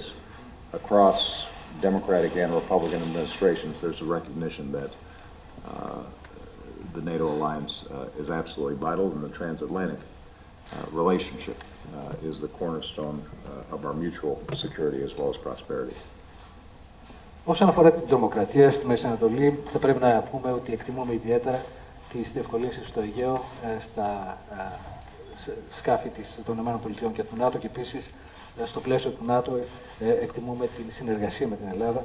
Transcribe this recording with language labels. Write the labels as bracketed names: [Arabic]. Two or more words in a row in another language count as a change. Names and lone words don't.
[English] Across Democratic and Republican administrations, there's a recognition that the NATO alliance is absolutely vital, and the transatlantic relationship is the cornerstone of our mutual security as well as prosperity. [Greek] Όσον αφορά την τρομοκρατία στη Μέση Ανατολή, θα πρέπει να πούμε ότι εκτιμούμε ιδιαίτερα τις διευκολύνσεις στο Αιγαίο, στα σκάφη των ΗΠΑ και του ΝΑΤΟ, και επίσης στο πλαίσιο του ΝΑΤΟ εκτιμούμε την συνεργασία με την Ελλάδα.